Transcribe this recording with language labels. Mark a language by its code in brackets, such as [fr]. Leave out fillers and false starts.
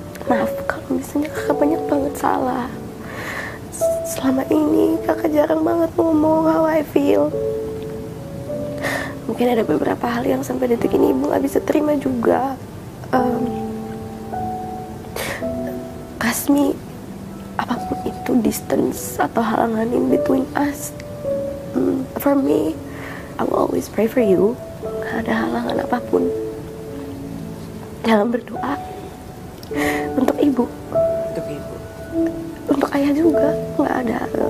[id] Maaf kalau misalnya kakak banyak banget salah. Selama ini kakak jarang banget ngomong [en] how I feel. [id] Mungkin ada beberapa hal yang sampai detik ini ibu gak bisa terima juga. [en] Kasmi, [id] apapun itu [en] distance [id] atau halangan [en] in between us, for me, I will always pray for you. [id] Gak ada halangan apapun dalam berdoa untuk ibu, untuk ayah juga nggak ada.